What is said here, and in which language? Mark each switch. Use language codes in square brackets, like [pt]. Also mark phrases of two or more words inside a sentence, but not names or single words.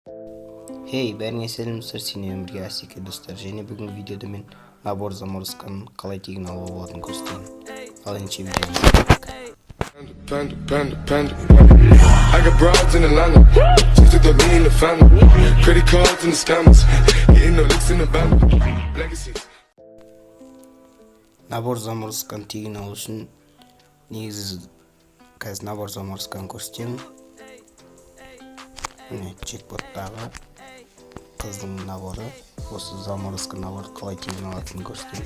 [kk] Hey, бәріңе сәлеметсіздер, сенен бірге Асеке достар. Және бүгінгі видеода мен [ru] набор заморозканы [kk] қалай тегін алуға болатынын көрсетемін. Ал ендеше видеоға кеттік. [en] I got broads in Atlanta, just took the lean in the family, credit cards and the scammers, hitting the licks in the band, legacies. [ru] Набор заморозканы [kk] тегін алу үшін негізі қазір [ru] набор заморозканы [kk] көрсетемін. Міне чекпоттағы қыздың наборы, осы [ru] заморозка наборы [kk] қалай тегін алатынын көрсетемін.